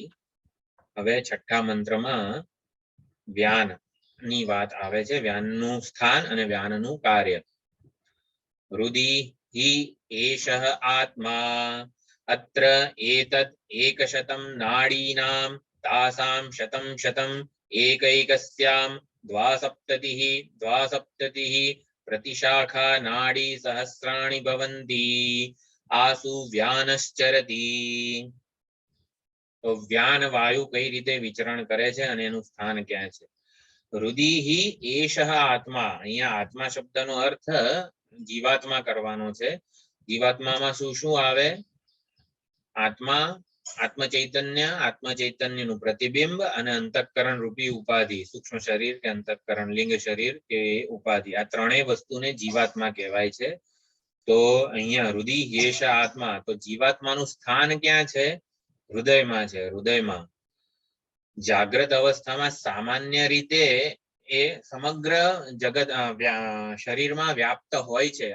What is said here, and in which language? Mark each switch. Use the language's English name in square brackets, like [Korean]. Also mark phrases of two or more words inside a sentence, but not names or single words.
[Gujarati] હવે 6ઠા મંત્રમાં વ્યાન ની વાત આવે છે, વ્યાનનું સ્થાન અને વ્યાનનું કાર્ય. [Sanskrit] હૃદિ હિ એષઃ આત્મા અત્ર એતત એકશતમ નાડીનામ તાસામ શતમ એકૈકસ્યામ द्वासप्ततिः प्रतिशाखा नाड़ी सहस्राणि भवन्ति आसु व्यानश्चरति। [Gujarati] તો વ્યાન વાયુ કઈ રીતે વિચરણ કરે છે અને એનું સ્થાન ક્યા છે? [Sanskrit] हृदि एषः आत्मा, [Gujarati] અહીંયા આત્મા શબ્દનો અર્થ જીવાત્મા કરવાનો છે। જીવાત્મામાં શું આવે? આત્મા, આત્મચૈતન્યનું પ્રતિબિંબ અને અંતઃકરણ રૂપી ઉપાધિ, સૂક્ષ્મ શરીર કે અંતઃકરણ, લિંગ શરીર કે ઉપાધિ, આ ત્રણેય વસ્તુને જીવાત્મા કહેવાય છે। તો અહીંયા [Sanskrit] હૃદય હેષ આત્મા, [Gujarati] તો જીવાત્માનું સ્થાન ક્યાં છે? હૃદયમાં છે, હૃદયમાં। જાગ્રત અવસ્થામાં સામાન્ય રીતે એ સમગ્ર જગત શરીરમાં વ્યાપ્ત હોય છે।